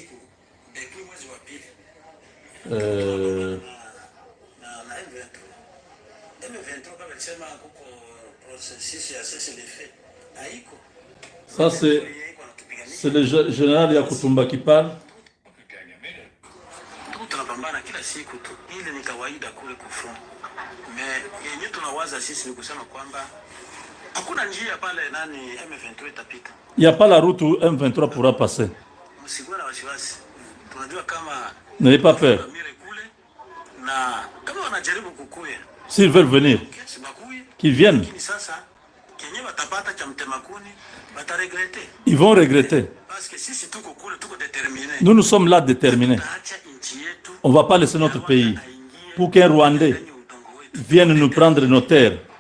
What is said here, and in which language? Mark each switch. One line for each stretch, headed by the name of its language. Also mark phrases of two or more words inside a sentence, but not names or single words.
French: ça, c'est le général Yakutumba qui parle.
Swahili: Tunapambana kila siku tu, ile ni kawaida kule kufront. Mais yenye tunawaza sisi ni kusema kwamba hakuna njia pale nani M23 itapita.
French: Il n'y a pas la route où M23 pourra passer.
Swahili: Msikuwe na wasiwasi. Tunajua kama
French: n'ayez pas peur.
Swahili: Na kama wanajaribu kukuya,
French: s'ils veulent venir, qu'ils viennent. Ils vont regretter. Nous sommes là déterminés. On ne va pas laisser notre pays pour qu'un Rwandais vienne nous prendre nos terres.